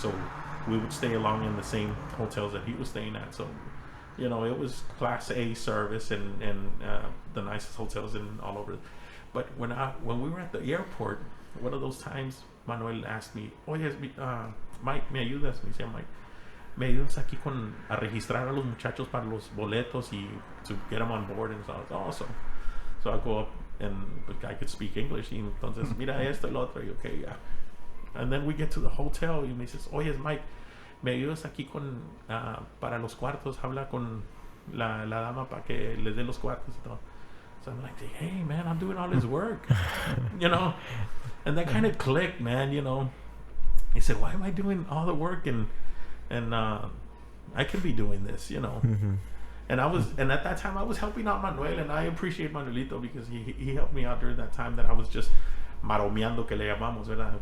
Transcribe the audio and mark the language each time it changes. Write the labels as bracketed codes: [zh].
[en] So we would stay along in the same hotels that he was staying at. So, you know, it was Class A service and the nicest hotels in all over. But when we were at the airport, one of those times, Manuel asked me, [es] "Oye, Mike, ¿me ayudas?" Me decía Mike, "Me ayudas aquí a registrar a los muchachos para los boletos y [en] to get them on board." And so I was awesome. So I go up and I could speak English. [es] Y entonces, mira esto y lo otro. Y okay, yeah. [en] And then we get to the hotel [es] y me dices, "Oye, Mike, me ayudas aquí para los cuartos, habla con la dama para que les dé los cuartos y todo." [en] So I'm like, "Hey, man, I'm doing all this work," you know. And that kind of clicked, man. You know, he said, "Why am I doing all the work and I could be doing this, you know?" And at that time I was helping out Manuel, and I appreciate Manuelito because he helped me out during that time that I was just [es] maromeando, que le llamamos, ¿verdad?